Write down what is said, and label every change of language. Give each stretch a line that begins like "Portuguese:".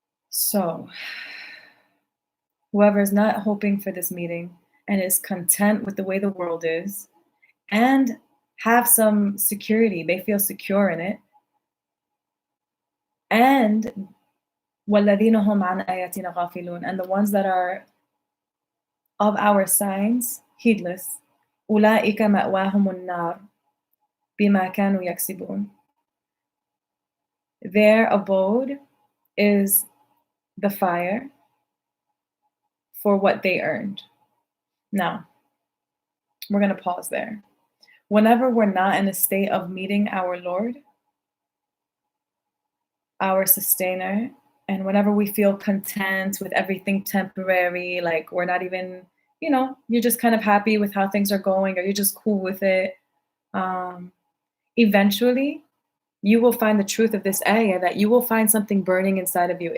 English: So whoever is not hoping for this meeting and is content with the way the world is and have some security, they feel secure in it, and
Arabic: وَالَّذِينَ هُمْ عَنْ آيَاتِنَا غَافِلُونَ,
English: and the ones that are of our signs, heedless.
Arabic: أولئك مأواهم النار بما كانوا يكسبون.
English: Their abode is the fire for what they earned. Now, we're going to pause there. Whenever we're not in a state of meeting our Lord, our sustainer, and whenever we feel content with everything temporary, like we're not even, you're just kind of happy with how things are going, or you're just cool with it, eventually you will find the truth of this ayah, that you will find something burning inside of you.